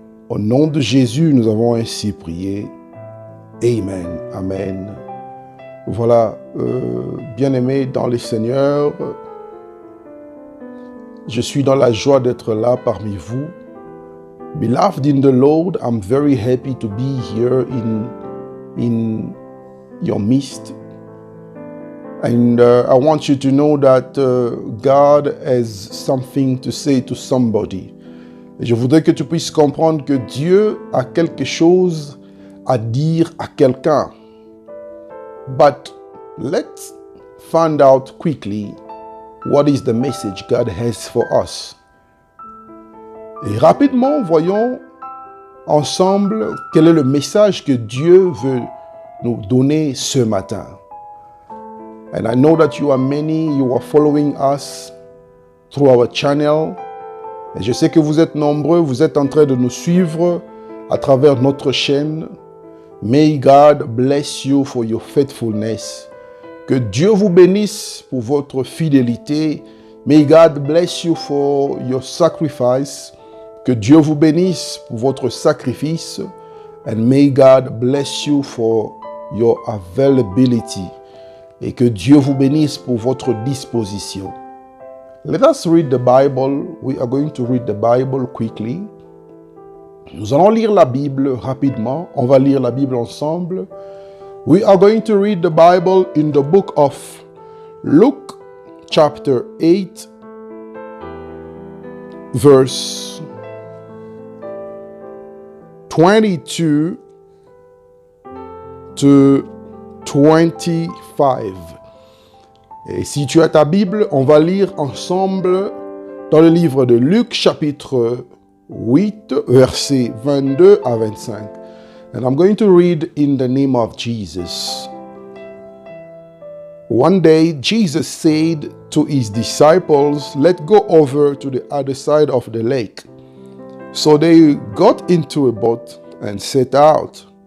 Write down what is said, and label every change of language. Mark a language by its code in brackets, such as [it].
[fr] Au nom de Jésus, nous avons ainsi prié. Amen. Amen. Voilà, bien-aimés dans le Seigneur, je suis dans la joie d'être là parmi vous. [en] Beloved in the Lord, I'm very happy to be here in your midst. And I want you to know that God has something to say to somebody. [fr] Et je voudrais que tu puisses comprendre que Dieu a quelque chose à dire à quelqu'un. [en] But let's find out quickly what is the message God has for us. [fr] Et rapidement, voyons ensemble quel est le message que Dieu veut nous donner ce matin. [en] And I know that you are following us through our channel. [fr] Et je sais que vous êtes nombreux, vous êtes en train de nous suivre à travers notre chaîne. [en] May God bless you for your faithfulness. [fr] Que Dieu vous bénisse pour votre fidélité. [en] May God bless you for your sacrifice. [fr] Que Dieu vous bénisse pour votre sacrifice. [en] And may God bless you for your availability. [fr] Et que Dieu vous bénisse pour votre disposition. [en] Let us read the Bible. We are going to read the Bible quickly. [fr] Nous allons lire la Bible rapidement. On va lire la Bible ensemble. [en] We are going to read the Bible in the book of Luke, chapter 8, verse 22 to 25. [fr] Et si tu as ta Bible, on va lire ensemble dans le livre de Luc, chapitre 8, versets 22 à 25. [en] And I'm going to read in the name of Jesus. One day, Jesus said to his disciples, "Let's go over to the other side of the lake." So they got into a boat and set out.